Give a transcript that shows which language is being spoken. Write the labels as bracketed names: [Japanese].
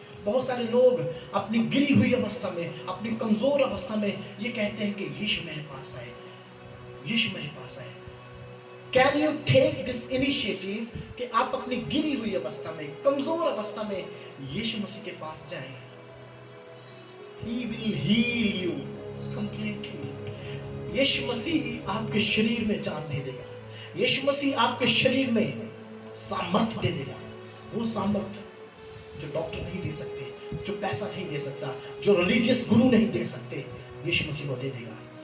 [Hindi] बहुत सारे लोग अपनी गिरी हुई अवस्था में, अपनी कमजोर अवस्था में ये कहते हैं कि यीशु मेरे पास आए, यीशु मेरे पास आए। [English] can you take this initiative [Hindi] कि आप अपनी गिरी हुई अवस्था में, कमजोर अवस्था में यीशु मसीह के पास जाएं? [English] He will heal you completely। [Hindi] यीशु मसीह आपके शरीर में जान दे देगा, यीशु मसीह आपके शरीर में सामर्थ दे देगा। वो सामर्थ जो डॉक्टर नहीं दे सकते, जो पैसा नहीं दे सकता, जो रिलीजियस गुरु नहीं दे सकते, यीशु मसीह वो दे देगा।